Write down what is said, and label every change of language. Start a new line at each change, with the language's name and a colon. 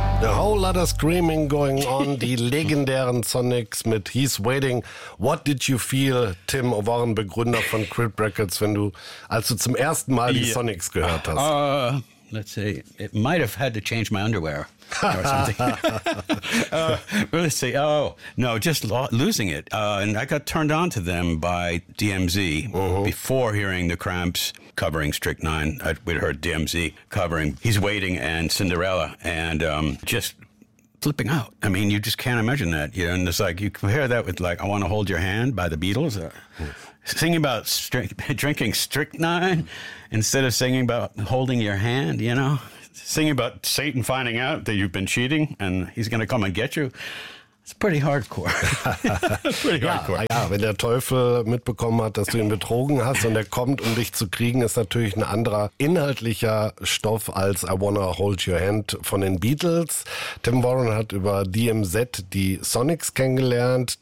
English: whole lot of screaming going on.
German: Die legendären Sonics mit He's Waiting.
English: What did you feel,
German: Tim O'Warren, Begründer von Crypt Records, wenn du, als du zum ersten Mal die Sonics gehört hast?
English: Let's say, it might have had to change my underwear or something. let's see. Oh, no, just losing it. And I got turned on to them by DMZ before hearing the Cramps covering Strict 9. We'd heard DMZ covering He's Waiting and Cinderella and just flipping out. I mean, you just can't imagine that. You know, and it's like you compare that with, like, I Want to Hold Your Hand by the Beatles. Singing about drinking strychnine instead of singing about holding your hand, you know? Singing about Satan finding out that you've been cheating and he's going to come and get you. It's pretty hardcore. Pretty hardcore.
German: Ja, wenn der Teufel mitbekommen hat, dass du ihn betrogen hast und er kommt, um dich zu kriegen, ist natürlich ein anderer inhaltlicher Stoff als I Wanna Hold Your Hand von den Beatles. Tim Warren hat über DMZ die Sonics kennengelernt.